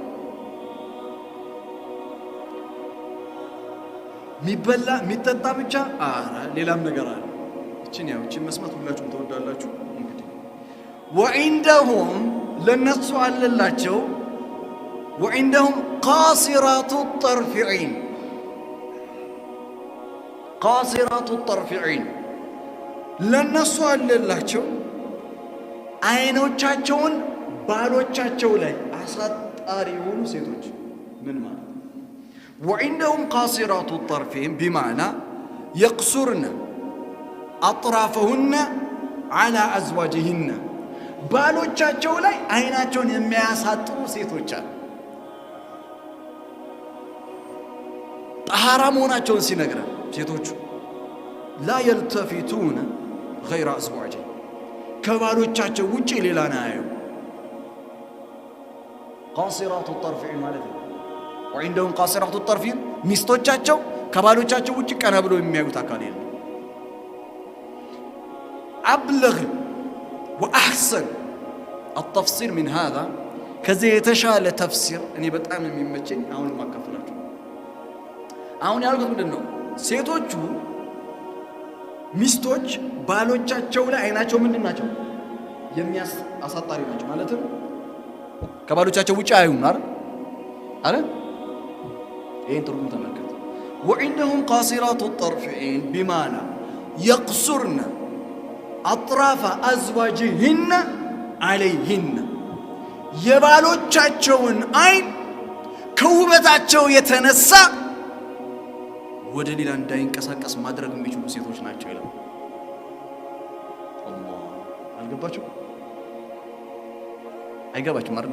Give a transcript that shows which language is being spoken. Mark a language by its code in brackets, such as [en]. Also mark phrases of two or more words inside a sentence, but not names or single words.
[am] ሚበላ ሚጠጣ ብቻ ሌላም ነገር አለ። እቺን መስማት ሁላችሁም ተወዳላችሁ። እንግዲህ ወዒንደሁም ለነሱ አለላቸው [ar] وعندهم قاصرات الطرف عين قاصرات الطرف عين [am] ለነሱ አለላቸው አይኖቻቸውን ባሎቻቸው ላይ አሳጣሪ የሆኑ ሴቶች ምን ማለት [ar] وعندهم قاصرات الطرفين بمعنى يقصرن أطرافهن على أزواجهن [am] ባሎቻቸው ላይ አይናቸውን የሚያሳጥሩ ሴቶች አሉ። ጠሃራ መሆናቸውን ሲነግረን ሴቶቹ [ar] لا يلتفتون غير أزواجهم [am] ከባሎቻቸው ውጪ ሌላን አያዩ። [ar] قاصرات الطرفين [am] ማለት ነው። [ar] وعندهم قاصرات الطرفين [am] ሚስቶቻቸው ከባሎቻቸው ውጪ ቀና ብሎ የሚያዩት አካል የለም። [ar] أبلغ وأحسن التفسير من هذا [am] ከዚህ የተሻለ ተፍሲር እኔ በጣም የሚመቸኝ አሁን ማካፈላችሁ አሁን ያልኩት ምንድነው? ሴቶቹ ሚስቶች ባሎቻቸው ላይ አይናቸው ምንድን ናቸው? አሳጣሪ ናቸው ማለትም ከባሎቻቸው ውጪ አያዩም አይደል? ይሄን ትርጉም ተመልከቱ። [ar] وعندهم قاصرات الطرفين بمعنى يقصرن أطراف أزواجهن عليهن [am] የባሎቻቸውን አይን ከውበታቸው የተነሳ ወደ ሌላ እንዳይንቀሳቀስ ማድረግ የሚችሉ ሴቶች ናቸው ይላል። አላህ አልገባችሁ? አይገባችሁም አይደል?